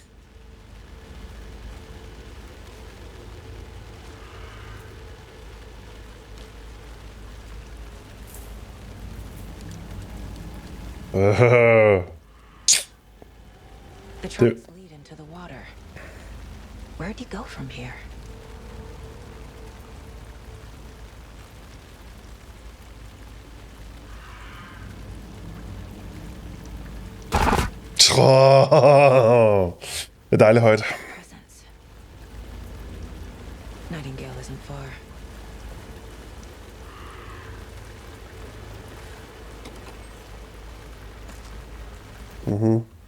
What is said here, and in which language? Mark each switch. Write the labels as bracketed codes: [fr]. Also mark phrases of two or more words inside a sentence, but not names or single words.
[en] The tracks lead into the water. Where'd you go from here? [da] Det er dejligt højt. [en] Nightingale isn't far. Mhm.